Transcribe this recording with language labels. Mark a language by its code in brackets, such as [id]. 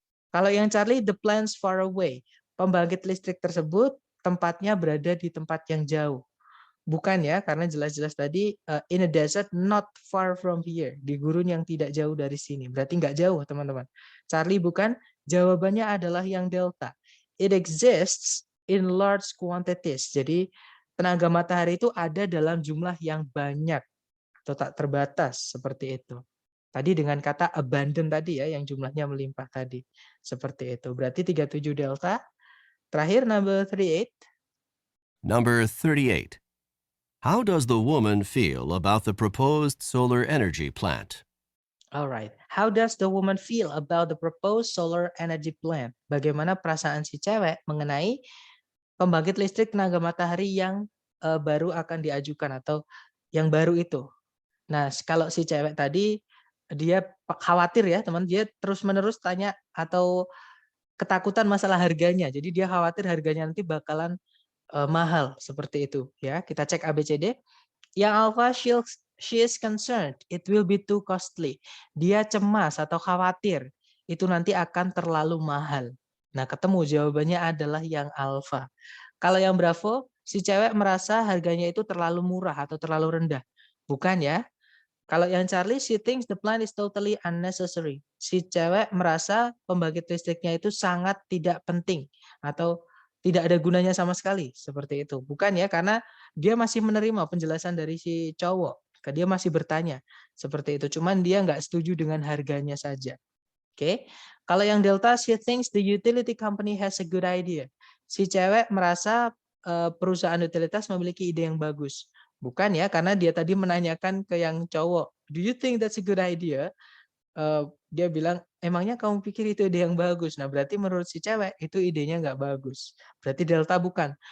[id] Kalau yang Charlie, [en] the plants far away. [id] Pembangkit listrik tersebut tempatnya berada di tempat yang jauh. Bukan ya, karena jelas-jelas tadi [en] in a desert not far from here. [id] Di gurun yang tidak jauh dari sini. Berarti nggak jauh, teman-teman. Charlie bukan. Jawabannya adalah yang Delta. [en] It exists in large quantities. [id] Jadi tenaga matahari itu ada dalam jumlah yang banyak atau tak terbatas seperti itu. Tadi dengan kata abundant tadi ya, yang jumlahnya melimpah tadi. Seperti itu. Berarti 37 Delta. Terakhir, [en] number 38. Number 38. How does the woman feel about the proposed solar energy plant? Alright. How does the woman feel about the proposed solar energy plant? [id] Bagaimana perasaan si cewek mengenai pembangkit listrik tenaga matahari yang baru akan diajukan atau yang baru itu? Nah, kalau si cewek tadi dia khawatir ya, teman, dia terus-menerus tanya atau ketakutan masalah harganya. Jadi dia khawatir harganya nanti bakalan mahal seperti itu ya. Kita cek ABCD. Yang alpha, [en] she is concerned it will be too costly. [id] Dia cemas atau khawatir itu nanti akan terlalu mahal. Nah, ketemu jawabannya adalah yang alpha. Kalau yang Bravo, si cewek merasa harganya itu terlalu murah atau terlalu rendah. Bukan ya. Kalau yang Charlie, [en] she thinks the plan is totally unnecessary. [id] Si cewek merasa pembangkit listriknya itu sangat tidak penting atau tidak ada gunanya sama sekali, seperti itu. Bukan ya, karena dia masih menerima penjelasan dari si cowok. Dia masih bertanya, seperti itu. Cuman dia nggak setuju dengan harganya saja. Oke. Kalau yang Delta, [en] she thinks the utility company has a good idea. [id] Si cewek merasa perusahaan utilitas memiliki ide yang bagus. Bukan ya, karena dia tadi menanyakan ke yang cowok, [en] do you think that's a good idea? [id] Dia bilang, emangnya kamu pikir itu ide yang bagus? Nah, berarti menurut si cewek, itu idenya nggak bagus. Berarti Delta bukan.